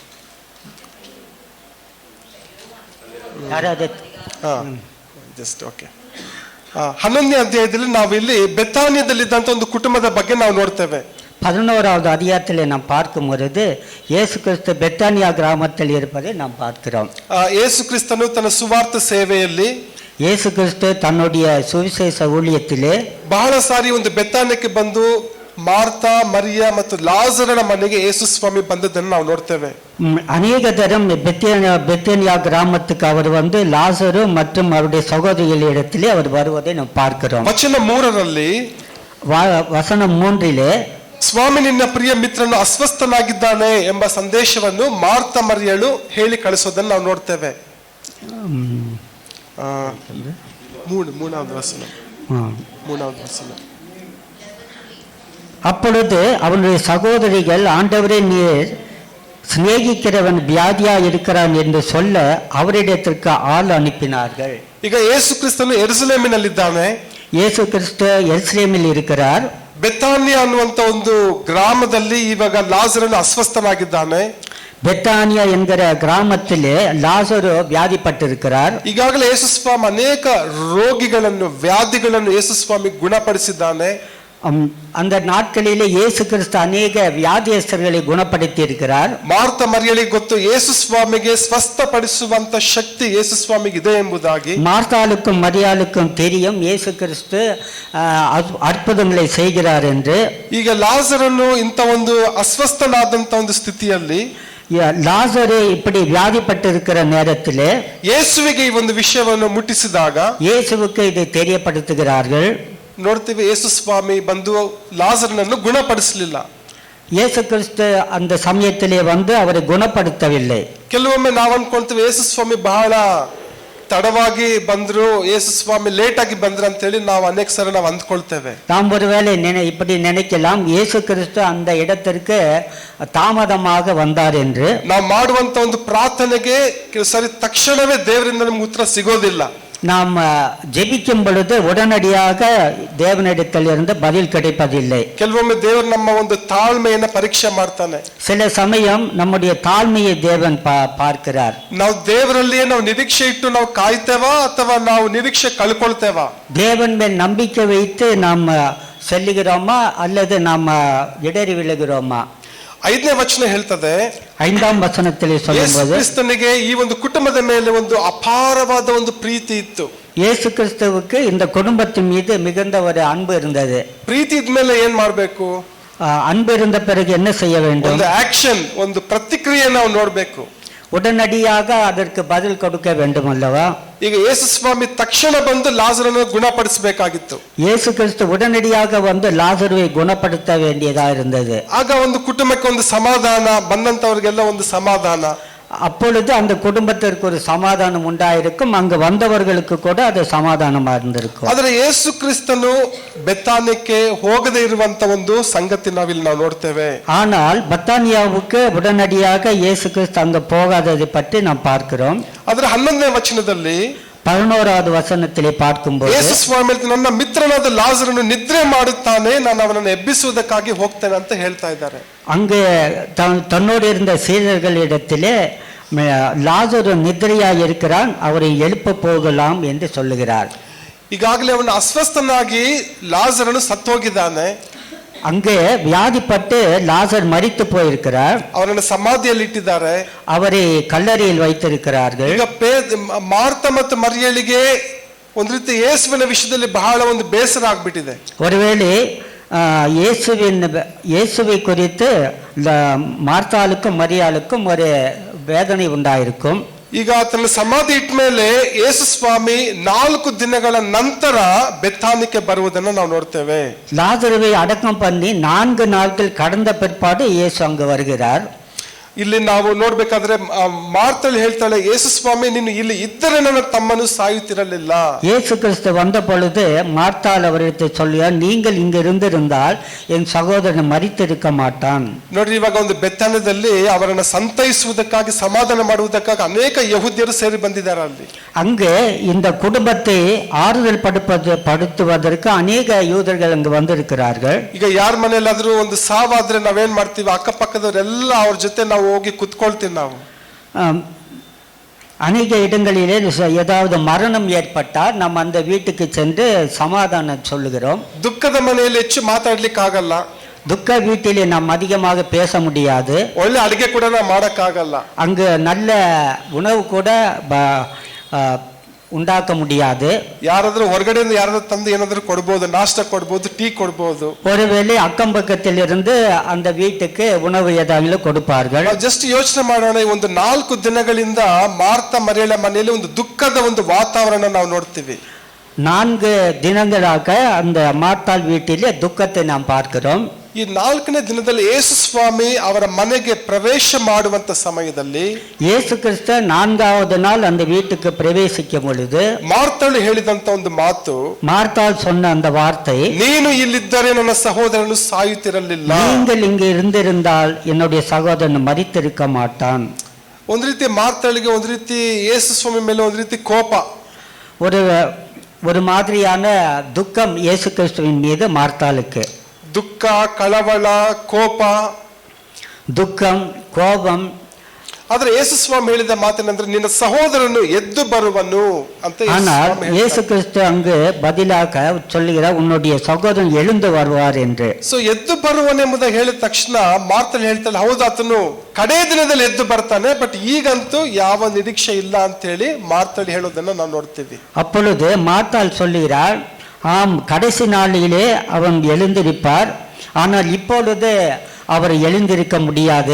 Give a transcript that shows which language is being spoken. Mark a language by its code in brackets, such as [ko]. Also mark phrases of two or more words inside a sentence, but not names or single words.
[en] just okay [kn] 11ನೇ ಅಧ್ಯಾಯದಲ್ಲಿ ನಾವು ಇಲ್ಲಿ ಬೆತಾನ್ಯದಲ್ಲಿದ್ದಂತ ಒಂದು ಕುಟುಂಬದ ಬಗ್ಗೆ ನಾವು ನೋಡ್ತೇವೆ. [ta] 11வது அதிகாரத்தில் நாம் பார்க்கும் பொழுது இயேசு கிறிஸ்து பெத்தானியா கிராமத்தில் இருப்பதை நாம் பார்க்கிறோம். [kn] ಯೇಸು ಕ್ರಿಸ್ತನು ತನ್ನ ಸುವಾರ್ಥ ಸೇವೆಯಲ್ಲಿ [ta] இயேசு கிறிஸ்து தன்னுடைய சுவிசேஷ ஊழியத்திலே [kn] ಬಹಳ ಸಾರಿ ಒಂದು ಬೆತಾನ್ಯಕ್ಕೆ ಬಂದು ಮಾರ್ತಾ ಮರಿಯ ಮತ್ತು ಲಾಜರನ ಮನೆಗೆ ಯೇಸು ಸ್ವಾಮಿ ಬಂದದ್ದನ್ನು ನಾವು ನೋಡ್ತೇವೆ. [ta] அநேக தரம் பெத்தானியா கிராமத்துக்கு அவர் வந்து லாசரு மற்றும் அவருடைய சகோதரிகளிடத்திலே அவர் வருவதை நாம் பார்க்கிறோம். [kn] ವಚನ 3ರಲ್ಲಿ [ta] வசனம் 3லே [kn] ಸ್ವಾಮಿ ನಿನ್ನ ಪ್ರಿಯ ಮಿತ್ರನು ಅಸ್ವಸ್ಥನಾಗಿದ್ದಾನೆ ಎಂಬ ಸಂದೇಶವನ್ನು ಮಾರ್ತಾ ಮರಿಯಳು ಹೇಳಿ ಕಳಿಸೋದನ್ನು ನಾವು ನೋಡ್ತೇವೆ. ಮೂರನೇ ವಚನ. [ta] அப்பொழுது அவருடைய சகோதரிகள் ஆண்டவரே நீர் சிநேகிக்கிறவன் வியாதியா இருக்கிறான் என்று சொல்ல அவரிடத்திற்கு ஆள் அனுப்பினார்கள். [kn] ಈಗ ಯೇಸು ಕ್ರಿಸ್ತನು ಯೆರೂಸಲೇಮಿನಲ್ಲಿದ್ದಾನೆ. [ta] ಯೇಸು ಕ್ರಿಸ್ತ ಯೆರೂಸಲೇಮಿல் இருக்கிறார். [kn] ಬೆತಾನ್ಯ ಅನ್ನುವಂತ ಒಂದು ಗ್ರಾಮದಲ್ಲಿ ಇವಾಗ ಲಾಜರನು ಅಸ್ವಸ್ಥನಾಗಿದ್ದಾನೆ. [ta] பெத்தானியா என்கிற கிராமத்திலே லாசரு வியாதிப்பட்டிருக்கிறார். [kn] ಈಗಾಗಲೇ ಯೇಸು ಸ್ವಾಮಿ ಅನೇಕ ರೋಗಿಗಳನ್ನು ವ್ಯಾಧಿಗಳನ್ನು ಯೇಸು ಸ್ವಾಮಿ ಗುಣಪಡಿಸಿದ್ದಾನೆ. [ta] அந்த நாட்களிலே இயேசு கிறிஸ்து அநேக வியாதியஸ்தர்களை குணப்படுத்தி இருக்கிறார். [kn] ಮಾರ್ತಾ ಮರಿಯಳಿಗೆ ಗೊತ್ತು ಯೇಸು ಸ್ವಾಮಿಗೆ ಸ್ವಸ್ಥಪಡಿಸುವಂತ ಶಕ್ತಿ ಯೇಸು ಸ್ವಾಮಿಗೆ ಇದೆ ಎಂಬುದಾಗಿ. [ta] மார்த்தாளுக்கும் மரியாளுக்கும் தெரியும் இயேசு கிறிஸ்து அற்புதங்களை செய்கிறார் என்று. [kn] ಈಗ ಲಾಜರನು ಇಂಥ ಒಂದು ಅಸ್ವಸ್ಥನಾದಂತ ಒಂದು ಸ್ಥಿತಿಯಲ್ಲಿ [ta] லாசரு இப்படி வியாதிப்பட்டிருக்கிற நேரத்திலே [kn] ಯೇಸುವಿಗೆ ಈ ಒಂದು ವಿಷಯವನ್ನು ಮುಟ್ಟಿಸಿದಾಗ [ta] இயேசுவுக்கு இதை தெரியப்படுத்துகிறார்கள். [kn] ನೋಡ್ತೀವಿ ಯೇಸು ಸ್ವಾಮಿ ಬಂದು ಲಾಜರನನ್ನು ಗುಣಪಡಿಸಲಿಲ್ಲ. [ta] இயேசு கிறிஸ்து அந்த சமயத்திலே வந்து அவரை குணப்படுத்தவில்லை. [kn] ಕೆಲವೊಮ್ಮೆ ನಾವು ಅನ್ಕೊಂತೀವಿ ಯೇಸು ಸ್ವಾಮಿ ಬಹಳ ತಡವಾಗಿ ಬಂದ್ರು, ಯೇಸು ಸ್ವಾಮಿ ಲೇಟ್ ಆಗಿ ಬಂದ್ರು ಅಂತ ಹೇಳಿ ನಾವು ಅನೇಕ ಸಲ ನಾವು ಅಂದ್ಕೊಳ್ತೇವೆ. [ta] நாம் ஒருவேளை இப்படி நினைக்கலாம் இயேசு கிறிஸ்து அந்த இடத்திற்கு தாமதமாக வந்தார் என்று. [kn] ನಾವು ಮಾಡುವಂತ ಒಂದು ಪ್ರಾರ್ಥನೆಗೆ ಸರಿ ತಕ್ಷಣವೇ ದೇವರಿಂದ ನಮ್ಗೆ ಉತ್ತರ ಸಿಗೋದಿಲ್ಲ. [ta] நாம் ஜெபிக்கும் பொழுது உடனடியாக தேவனிடத்தில் இருந்து பதில் கிடைப்பதில்லை. [kn] ಕೆಲವೊಮ್ಮೆ ದೇವರು ನಮ್ಮ ಒಂದು ತಾಳ್ಮೆಯನ್ನ ಪರೀಕ್ಷೆ ಮಾಡ್ತಾನೆ. [ta] சில சமயம் நம்முடைய தாழ்மையை தேவன் பார்க்கிறார். [kn] ನಾವು ದೇವರಲ್ಲಿಯೇ ನಾವು ನಿರೀಕ್ಷೆ ಇಟ್ಟು ನಾವು ಕಾಯ್ತೇವಾ ಅಥವಾ ನಾವು ನಿರೀಕ್ಷೆ ಕಳ್ಕೊಳ್ತೇವಾ? [ta] தேவன் மேல் நம்பிக்கை வைத்து நாம் செல்லுகிறோமா அல்லது நாம் இடறி விழுகிறோமா? [kn] 5ನೇ ವಚನ ಹೇಳ್ತದೆ, [ta] 5ாம் ವಚನದಲ್ಲಿ சொல்லும்போது [kn] ಕ್ರಿಸ್ತನಿಗೆ ಈ ಒಂದು ಕುಟುಂಬದ ಮೇಲೆ ಒಂದು ಅಪಾರವಾದ ಒಂದು ಪ್ರೀತಿ ಇತ್ತು. [ta] இயேசு கிறிஸ்துவுக்கு இந்த குடும்பத்தின் மீது மிகுந்த ஒரு அன்பு இருந்தது. [kn] ಪ್ರೀತಿ ಇದ್ಮೇಲೆ ಏನ್ ಮಾಡ್ಬೇಕು? [ta] அன்பு இருந்த பிறகு என்ன செய்ய வேண்டும்? [kn] ಒಂದು ಆಕ್ಷನ್, ಒಂದು ಪ್ರತಿಕ್ರಿಯೆ ನಾವು ನೋಡ್ಬೇಕು. [ta] உடனடியாக அதற்கு பதில் கொடுக்க வேண்டும் அல்லவா? [kn] ಈಗ ಯೇಸು ಸ್ವಾಮಿ ತಕ್ಷಣ ಬಂದು ಲಾಜರನ್ನು ಗುಣಪಡಿಸಬೇಕಾಗಿತ್ತು. [ta] இயேசு கிறிஸ்து உடனடியாக வந்து லாசருவை குணப்படுத்த வேண்டியதா இருந்தது. [kn] ಆಗ ಒಂದು ಕುಟುಂಬಕ್ಕೆ ಒಂದು ಸಮಾಧಾನ, ಬಂದಂತವರಿಗೆಲ್ಲ ಒಂದು ಸಮಾಧಾನ. [ta] அப்பொழுது அந்த குடும்பத்திற்கு ஒரு சமாதானம் உண்டாயிருக்கும், அங்கு வந்தவர்களுக்கு கூட அது சமாதானமா இருந்திருக்கும். [kn] ಆದರೆ ಯೇಸು ಕ್ರಿಸ್ತನು ಬೆತಾನ್ಯಕ್ಕೆ ಹೋಗದೆ ಇರುವಂತ ಒಂದು ಸಂಗತಿ ನಾವಿಲ್ಲಿ ನಾವು ನೋಡ್ತೇವೆ. [ta] ஆனால் பத்தானியாவுக்கு உடனடியாக இயேசு கிறிஸ்து அங்க போகாததை பற்றி நாம் பார்க்கிறோம். [kn] ಅದರ 11ನೇ ವಚನದಲ್ಲಿ [ta] 11வது வசனத்திலே பார்க்கும்போது [kn] ಯೇಸು ಸ್ವಾಮಿ ನನ್ನ ಮಿತ್ರನಾದ ಲಾಜರನು ನಿದ್ರೆ ಮಾಡುತ್ತಾನೆ, ನಾನು ಅವನನ್ನು ಎಬ್ಬಿಸುವುದಕ್ಕಾಗಿ ಹೋಗ್ತೇನೆ ಅಂತ ಹೇಳ್ತಾ ಇದ್ದಾರೆ. [ta] அங்கே தன்னோடு இருந்த சீடர்களிடத்திலே லாசரு நித்திரையாக இருக்கிறான், அவரை எழுப்ப போகலாம் என்று சொல்லுகிறார். [kn] ಈಗಾಗಲೇ ಅವನು ಅಸ್ವಸ್ಥನಾಗಿ ಲಾಜರನು ಸತ್ತೋಗಿದ್ದಾನೆ. [ta] அங்கே வியாதிப்பட்டு லாசர் மரித்து போயிருக்கிறார். [kn] ಅವರನ್ನು ಸಮಾಧಿಯಲ್ಲಿ ಇಟ್ಟಿದ್ದಾರೆ. [ta] அவரை கல்லறையில் வைத்திருக்கிறார்கள். [kn] ಈಗ ಮಾರ್ತ ಮತ್ತು ಮರಿಯಳಿಗೆ ಒಂದು ರೀತಿ ಯೇಸುವಿನ ವಿಷಯದಲ್ಲಿ ಬಹಳ ಒಂದು ಬೇಸರ ಆಗ್ಬಿಟ್ಟಿದೆ. [ta] ஒருவேளை இயேசுவை குறித்து மார்த்தாளுக்கும் மரியாளுக்கும் ஒரு வேதனை உண்டாயிருக்கும். [kn] ಈಗ ಆತನ ಸಮಾಧಿ ಇಟ್ಟ ಮೇಲೆ ಯೇಸು ಸ್ವಾಮಿ 4 ದಿನಗಳ ನಂತರ ಬೆಥಾನಿಗೆ ಬರುವುದನ್ನು ನಾವು ನೋಡ್ತೇವೆ. [ta] லாசருவை அடக்கம் பண்ணி 4 நாட்கள் கடந்த பிற்பாடு இயேசு அங்கு வருகிறார். [kn] ಇಲ್ಲಿ ನಾವು ನೋಡ್ಬೇಕಾದ್ರೆ ಮಾರ್ತಳು ಹೇಳ್ತಾಳೆ, ಯೇಸು ಸ್ವಾಮಿ ನೀನು ಇಲ್ಲಿ ಇದ್ದರೆ ನನ್ನ ತಮ್ಮನು ಸಾಯುತ್ತಿರಲಿಲ್ಲ. [ta] இயேசு கிறிஸ்து வந்த பொழுது மார்த்தாள் அவரிடத்தை சொல்லுகிறார், நீங்கள் இங்க இருந்திருந்தால் என் சகோதரன் மரித்திருக்க மாட்டான். [kn] ನೋಡ್ರಿ, ಇವಾಗ ಒಂದು ಬೆಥಾನ್ಯದಲ್ಲಿ ಅವರನ್ನು ಸಂತೈಸುವುದಕ್ಕಾಗಿ ಸಮಾಧಾನ ಮಾಡುವುದಕ್ಕಾಗಿ ಅನೇಕ ಯಹೂದ್ಯರು ಸೇರಿ ಬಂದಿದ್ದಾರೆ. ಅಲ್ಲಿ [ta] அங்கு இந்த குடும்பத்தை ஆறுதல் படுத்துவதற்கு அநேக யூதர்கள் அங்கு வந்திருக்கிறார்கள். [kn] ಈಗ ಯಾರ ಮನೆಯಲ್ಲಾದ್ರೂ ಒಂದು ಸಾವಾದ್ರೆ ನಾವೇನ್ ಮಾಡ್ತೀವಿ, ಅಕ್ಕಪಕ್ಕದವರೆಲ್ಲ ಅವ್ರ ಜೊತೆ ನಾವು ಹೋಗಿ ಕುತ್ಕೊಳ್ತೀವಿ. ನಾವು [ta] அநேக இடங்களிலே ஏதாவது மரணம் ஏற்பட்டால் நம்ம அந்த வீட்டுக்கு சென்று சமாதானம் சொல்லுகிறோம். [kn] ದುಃಖದ ಮನೆಯಲ್ಲಿ ಹೆಚ್ಚು ಮಾತಾಡ್ಲಿಕ್ಕೆ ಆಗಲ್ಲ. [ta] துக்க வீட்டிலே நாம் அதிகமாக பேச முடியாது. [kn] ಒಳ್ಳೆ ಅಡಿಗೆ ಕೂಡ ನಾವು ಮಾಡಕ್ಕಾಗಲ್ಲ. [ta] அங்கு நல்ல உணவு கூட ಉಂಟಾಕ முடியாது. [kn] ಯಾರಾದ್ರೂ ಹೊರಗಡೆಯಿಂದ ಯಾರಾದ್ರೂ ತಂದು ಏನಾದ್ರೂ ಕೊಡ್ಬೋದು, ನಾಷ್ಟ ಕೊಡ್ಬೋದು, ಟೀ ಕೊಡ್ಬೋದು. [ta] ஒருவேளை அக்கம் பக்கத்தில் இருந்து அந்த வீட்டுக்கு உணவு ஏதாவது கொடுப்பார்கள். [kn] ಜಸ್ಟ್ ಯೋಚನೆ ಮಾಡೋಣ, ಒಂದು 4 ದಿನಗಳಿಂದ ಮಾರ್ತ ಮರಿಯಳ ಮನೆಯಲ್ಲಿ ಒಂದು ದುಃಖದ ಒಂದು ವಾತಾವರಣ ನಾವು ನೋಡ್ತೀವಿ. [ta] 4 ದಿನಗಳಾக அந்த மார்த்தாள் வீட்டிலே துக்கத்தை நாம் பார்க்கிறோம். [kn] ಈ 4ನೇ ದಿನದಲ್ಲಿ ಯೇಸು ಸ್ವಾಮಿ ಅವರ ಮನೆಗೆ ಪ್ರವೇಶ ಮಾಡುವಂತ ಸಮಯದಲ್ಲಿ [ta] ಯೇಸು ಕ್ರಿಸ್ತ 4வது நாள் அந்த வீட்டுக்கு பிரவேசிக்கும் பொழுது [kn] ಮಾರ್ತಳು ಹೇಳಿದಂತ ಒಂದು ಮಾತು, [ta] மார்த்தாள் சொன்ன அந்த வார்த்தை, [kn] ನೀನು ಇಲ್ಲಿದ್ದರೆ ನನ್ನ ಸಹೋದರನು ಸಾಯುತ್ತಿರಲಿಲ್ಲ. [ta] நீங்கள் இங்கு இருந்திருந்தால் என்னுடைய சகோதரன் மரித்திருக்க மாட்டான். [kn] ಒಂದು ರೀತಿ ಮಾರ್ತಳಿಗೆ ಒಂದು ರೀತಿ ಯೇಸು ಸ್ವಾಮಿ ಮೇಲೆ ಒಂದು ರೀತಿ ಕೋಪ, [ta] ஒரு மாதிரியான துக்கம் இயேசு கிறிஸ்துவின் மீது மார்த்தாளுக்கு. [kn] ದುಃಖ, ಕಳವಳ, ಕೋಪ, [ta] ದುಃಖம், கோபம். [kn] ಆದ್ರೆ ಯೇಸು ಸ್ವಾಮಿ ಹೇಳಿದ ಮಾತೇನೆಂದ್ರೆ ನಿನ್ನ ಸಹೋದರನು ಎದ್ದು ಬರುವನು ಅಂತ. [ta] ஆனால் இயேசு கிறிஸ்து அங்கு பதிலாக சொல்லுகிறார், உன்னுடைய சகோதரன் எழுந்து வருவார் என்று. [kn] ಸೊ ಎದ್ದು ಬರುವನೆಂಬುದಾಗಿ ಹೇಳಿದ ತಕ್ಷಣ ಮಾರ್ತಳು ಹೇಳ್ತಾಳೆ, ಹೌದು ಆತನು ಕಡೇ ದಿನದಲ್ಲಿ ಎದ್ದು ಬರ್ತಾನೆ, ಬಟ್ ಈಗಂತೂ ಯಾವ ನಿರೀಕ್ಷೆ ಇಲ್ಲ ಅಂತ ಹೇಳಿ ಮಾರ್ತಳು ಹೇಳೋದನ್ನ ನಾವು ನೋಡ್ತೀವಿ. [ta] அப்பொழுது மார்த்தாள் சொல்லுகிறார், ஆம், கடைசி நாளிலே அவன் எழுந்திருப்பார், ஆனால் இப்பொழுது அவர் எழுந்திருக்க முடியாது.